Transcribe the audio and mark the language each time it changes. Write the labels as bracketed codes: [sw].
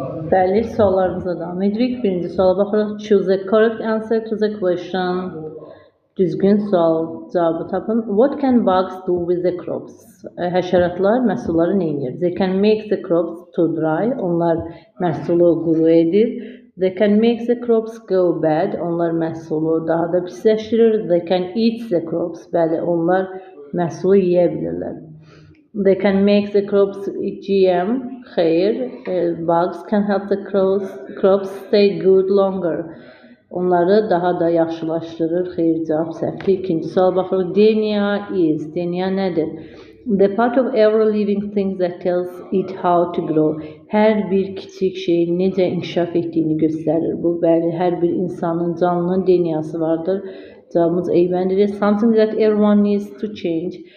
[az] Bəli, suallarımıza davam edirik. Birinci suala baxırıq. [en] Choose the correct answer to the question. [az] Düzgün sual cavabı tapın. [en] What can bugs do with the crops? [az] Həşəratlar məhsulları nə edir? [en] They can make the crops to dry. [az] Onlar məhsulu quru edir. [en] They can make the crops go bad. [az] Onlar məhsulu daha da pisləşdirir. [en] They can eat the crops. [az] Bəli, onlar məhsulu yeyə bilirlər. [en] They can make the crops GM. Xeyr, bugs can help the crops stay good longer. [az] Onları daha da yaxşılaşdırır. Xeyr, cavab səhvdir. İkinci sual baxırıq. DNA is. DNA nədir? [en] The part of every living thing that tells it how to grow. [az] Hər bir kiçik şeyin necə inkişaf etdiyini göstərir. Bu, bəli, hər bir insanın, canlının DNA'sı vardır. Cavabımız eybəndir. [en] Something that everyone needs to change.